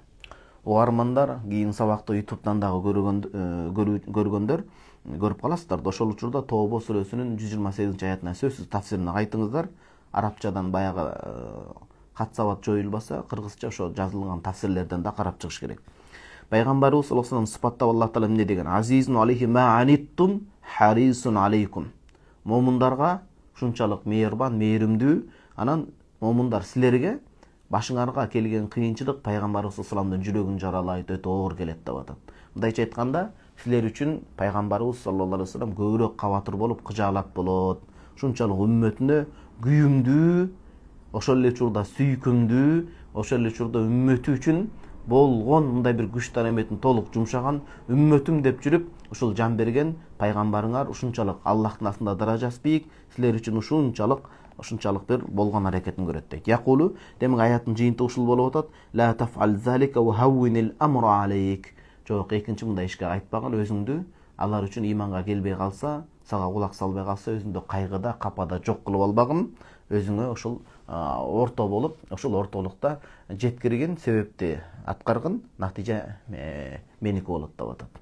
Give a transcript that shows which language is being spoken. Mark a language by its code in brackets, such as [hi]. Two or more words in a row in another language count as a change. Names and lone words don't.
[ky] Угармандар кийин сабакты YouTube'дан дагы көргөндөр көрүп каласыздар. Ошол учурда Тауба сүрөсүнүн 128-аятына сөзсүз тафсирин кайтыңыздар. Арабчадан баягы кат-сабат жоюлбаса, кыргызча ошо жазылган тафсирлерден да карап чыгыш керек. Пайгамбарыбыз [ar] صلى الله عليه وسلم [ky] сыпаттап Аллах Таала эмне деген? [ar] عزيز عليه ما عنتم حريص عليكم. [ky] Момундарга ушунчалык мейирбан, мээримдүү, анан момундар силерге башыңарга келген кыйынчылык пайгамбарыбыз [ar] صلى الله عليه وسلم [ky] жүрөгүн жаралайт, өтө оор келет деп атат. Мындайча айтканда, силер үчүн пайгамбарыбыз [ar] صلى الله عليه وسلم [ky] көбүрөөк кабатыр болуп кыжаалат болот. Ушунчалык үммөтүнө күйүмдүү, ошол эле учурда сүйкүмдүү, ошол эле учурда үммөтү үчүн болгон мындай бир күч тараметин толук жумшаган үммөтүм деп жүрүп, ушул жан берген пайгамбарыңар ушунчалык Аллахтын астында даражасы бийик, силер үчүн ушунчалык бир болгон аракетин көрөт дейт. Якулу, демек аяттын жыйынтыгы ушул болуп атат. [ar] لا تفعل ذلك وهون الأمر عليك. [ky] Жок, экинчи мындай ишке айтпагыл, өзүңдү алар үчүн иманга келбей калса, сага кулак салбай калса, өзүңдү кайгыда, капада жок кылып албагын, өзүңө ошол орто болуп, ошол ортолукта жеткирген себепти аткаргын, натыйжа меники болот деп атат.